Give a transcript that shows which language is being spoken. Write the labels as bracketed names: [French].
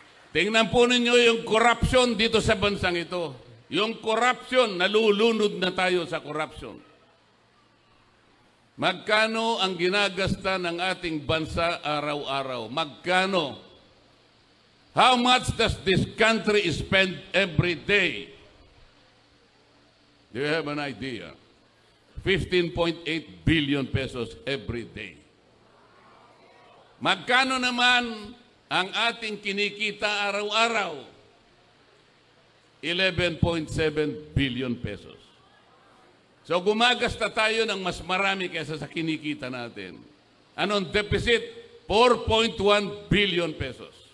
[Filipino] Tingnan po ninyo yung corruption dito sa bansang ito. Yung corruption, nalulunod na tayo sa corruption. Magkano ang ginagasta ng ating bansa araw-araw? Magkano? [English] How much does this country spend every day? Do you have an idea? 15.8 billion pesos every day. [Filipino] Magkano naman ang ating kinikita araw-araw? 11.7 billion pesos. So gumagasta tayo ng mas marami kaysa sa kinikita natin. Anong deficit? 4.1 billion pesos.